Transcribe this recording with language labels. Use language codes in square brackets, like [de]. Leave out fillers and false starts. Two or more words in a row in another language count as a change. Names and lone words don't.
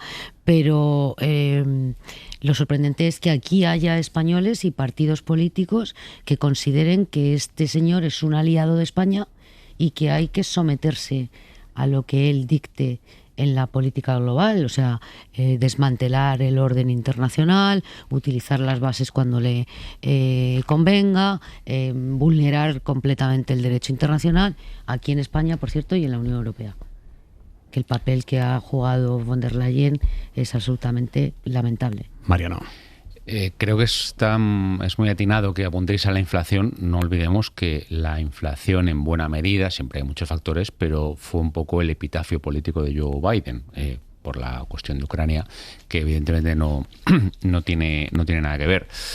[es] Pero lo sorprendente es que aquí haya españoles y partidos políticos que consideren que este señor es un aliado de España y que hay que someterse a lo que él dicte en la política global, o sea, desmantelar el orden internacional, utilizar las bases cuando le convenga, vulnerar completamente el derecho internacional, aquí en España, por cierto, y en la Unión Europea. Que el papel que ha jugado von der Leyen es absolutamente lamentable. Mariano. Creo que es muy atinado que apuntéis a la inflación. No olvidemos que la inflación, en buena medida, siempre hay muchos factores, pero fue un poco el epitafio político de Joe Biden por la cuestión de Ucrania, que evidentemente no tiene nada que ver.